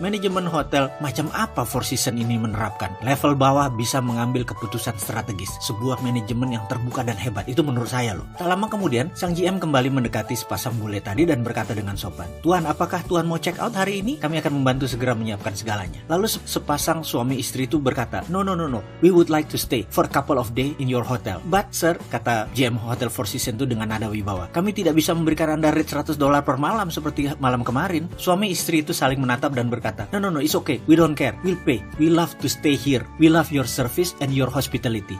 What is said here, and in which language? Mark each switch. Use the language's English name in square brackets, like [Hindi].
[Indonesian] Manajemen hotel macam apa Four Seasons ini menerapkan? Level bawah bisa mengambil keputusan strategis. Sebuah manajemen yang terbuka dan hebat. Itu menurut saya loh. Tak lama kemudian, sang GM kembali mendekati sepasang bule tadi dan berkata dengan sopan, Tuan, apakah Tuan mau check out hari ini? Kami akan membantu segera menyiapkan segalanya. Lalu sepasang suami istri itu berkata, [English] no. We would like to stay for a couple of days in your hotel. But sir, [Indonesian] kata GM Hotel Four Seasons itu dengan nada wibawa, kami tidak bisa memberikan Anda rate $100 per malam seperti malam kemarin. Suami istri itu saling menatap dan berkata, [English] No, it's okay. We don't care. We'll pay. We love to stay here. We love your service and your hospitality.